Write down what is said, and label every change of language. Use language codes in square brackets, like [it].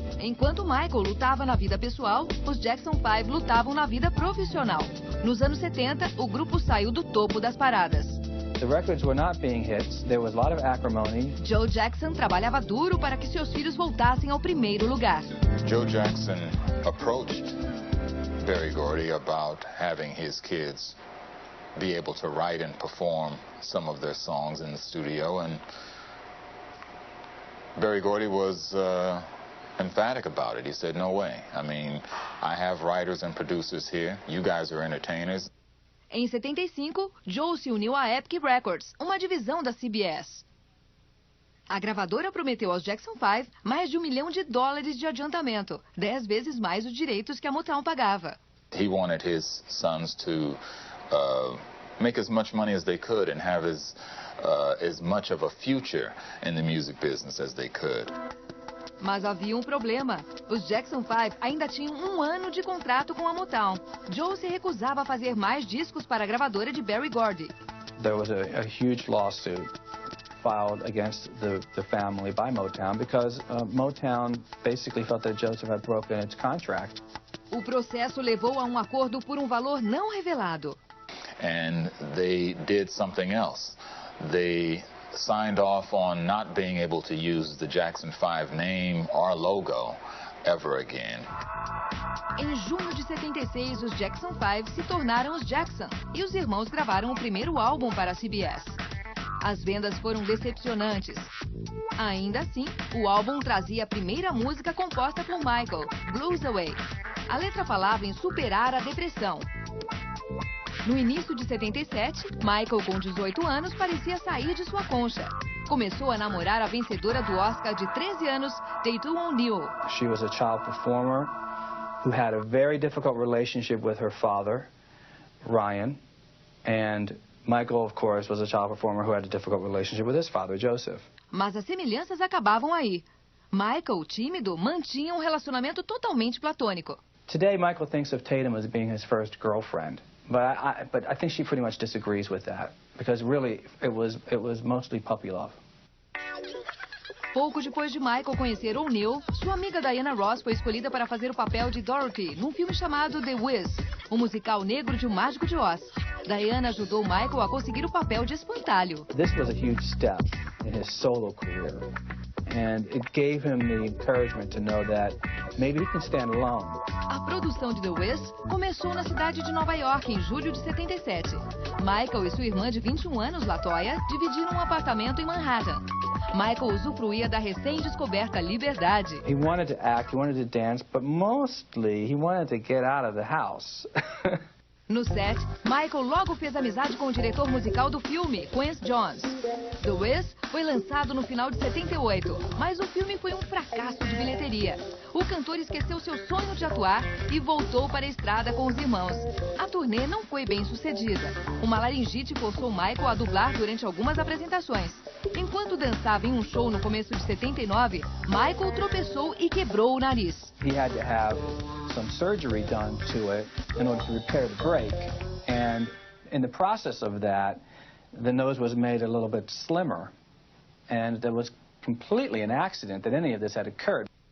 [pt] Enquanto Michael lutava na vida pessoal, os Jackson 5 lutavam na vida profissional. Nos anos 70, o grupo saiu do topo das paradas. [en] The records were not being hits. There was a lot of acrimony. [pt] Joe Jackson trabalhava duro para que seus filhos voltassem ao primeiro lugar. [en] Joe Jackson approached Berry Gordy about having his kids be able to write and perform some of their songs in the studio, and Berry Gordy was emphatic about it. He said, no way. I mean, I have writers and producers here. You guys are entertainers. [pt] Em 75, Joe se uniu à Epic Records, uma divisão da CBS. A gravadora prometeu aos Jackson 5 mais de $1 milhão de adiantamento, 10 vezes mais os direitos que a Motown pagava. [en] He wanted his sons to make as much money as they could and have as much of a future in the music business as they could. [pt] Mas havia problema. Os Jackson 5 ainda tinham 1 ano de contrato com a Motown. Joe se recusava a fazer mais discos para a gravadora de Berry Gordy. [en] There was a huge lawsuit filed against the family by Motown because Motown basically felt that Joseph had broken its contract. [pt] O processo levou a acordo por valor não revelado. [en] And they did something else. They signed off on not being able to use the Jackson 5 name or logo ever again. [pt] Em junho de 76, os Jackson 5 se tornaram os Jackson e os irmãos gravaram o primeiro álbum para a CBS. As vendas foram decepcionantes. Ainda assim, o álbum trazia a primeira música composta por Michael, Blues Away. A letra falava em superar a depressão. No início de 77, Michael, com 18 anos, parecia sair de sua concha. Começou a namorar a vencedora do Oscar de 13 anos, Tatum O'Neal. [en] She was a child performer who had a very difficult relationship with her father, Ryan, and Michael, of course, was a child performer who had a difficult relationship with his father, Joseph. [pt] Mas as semelhanças acabavam aí. Michael, tímido, mantinha um relacionamento totalmente platônico. [en] Today, Michael thinks of Tatum as being his first girlfriend, but I think she pretty much disagrees with that, because really it was mostly puppy love. [pt] Pouco depois de Michael conhecer O'Neill, sua amiga Diana Ross foi escolhida para fazer o papel de Dorothy num filme chamado The Wiz, um musical negro de O Mágico de Oz. Diana ajudou Michael a conseguir o papel de espantalho. [en] This was a huge step in his solo career, and it gave him the encouragement to know that maybe he can stand alone. [pt] A produção de The Wiz começou na cidade de Nova York em julho de 77. Michael e sua irmã de 21 anos, LaToya, dividiram um apartamento em Manhattan. Michael usufruía da recém-descoberta liberdade. [en] He wanted to act, he wanted to dance, but mostly he wanted to get out of the house. [pt] No set, Michael logo fez amizade com o diretor musical do filme, Quincy Jones. The Wiz foi lançado no final de 78, mas o filme foi um fracasso de bilheteria. O cantor esqueceu seu sonho de atuar e voltou para a estrada com os irmãos. A turnê não foi bem sucedida. Uma laringite forçou Michael a dublar durante algumas apresentações. Enquanto dançava em um show no começo de 79, Michael tropeçou e quebrou o nariz. [en] He had to have some surgery done to it in order to repair the break, and in the process of that, the nose was made a little bit slimmer, and it was completely an accident that any of this had occurred.